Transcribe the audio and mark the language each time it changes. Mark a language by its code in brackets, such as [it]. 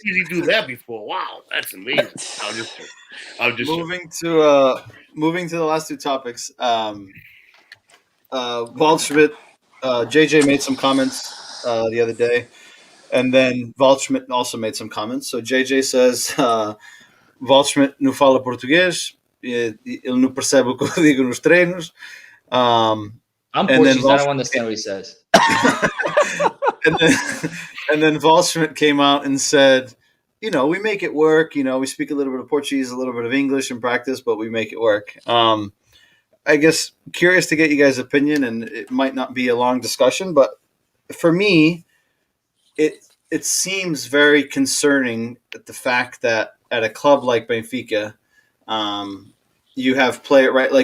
[en] Peasy do that before. Wow, that's amazing. I'm just moving to the last 2 topics. Waldschmidt, JJ made some comments the other day, and then Waldschmidt also made some comments. So JJ says, [pt] Waldschmidt não fala português, ele não percebe o que eu digo nos treinos. [en] I'm Portuguese. I don't understand what he says. and then Waldschmidt came out and said, we make it work. We speak a little bit of Portuguese, a little bit of English in practice, but we make it work. I guess curious to get you guys' opinion, and it might not be a long discussion, but for me, it seems very concerning at the fact that at a club like Benfica, you have player right.